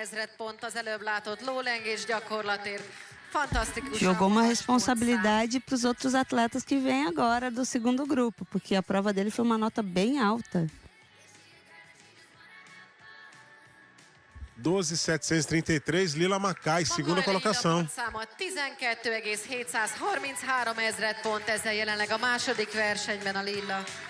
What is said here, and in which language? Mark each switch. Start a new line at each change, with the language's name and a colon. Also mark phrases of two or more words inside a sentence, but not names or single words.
Portuguese: Jogou uma responsabilidade para os outros atletas que vêm agora do segundo grupo, porque a prova dele foi uma nota bem alta. 12.733, Lila Makay, segunda colocação.
Hungarian: 12.733 pont, ezzel jelenleg a második versenyben a Lila.